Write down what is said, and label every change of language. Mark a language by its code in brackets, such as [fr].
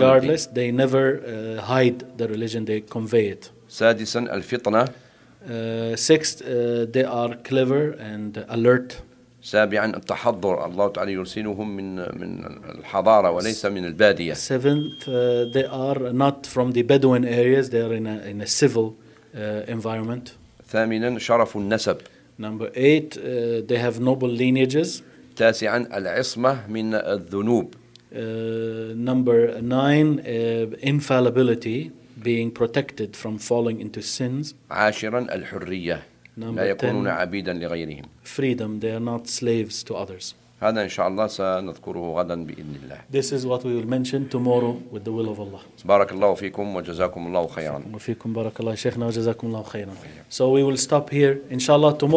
[en] Regardless, they never hide the religion, they convey it. [ar] سادساً الفطنة. [en] Sixth, they are clever and alert. [ar] سابعا التحضر الله تعالى يرسلهم من الحضارة وليس من البادية. [en] Seventh, they are not from the Bedouin areas. They are in a civil environment. [ar] ثامنا شرف النسب. [en] Number eight, they have noble lineages. [ar] تاسعا العصمة من الذنوب. [en] Number nine, infallibility. Being protected from falling into sins. [ar] عاشرا الحرية. لا يكونون عبيدا لغيرهم. [en] Freedom. They are not slaves to others. [ar] هذا إن شاء الله سنذكره غدا بإذن الله. [en] This is what we will mention tomorrow with the will of Allah. [ar] بارك الله فيكم وجزاكم الله خيرا. وفيكم بارك الله شيخنا وجزاكم الله خيرا. [en] So we will stop here. [ar] إن شاء الله [en] tomorrow.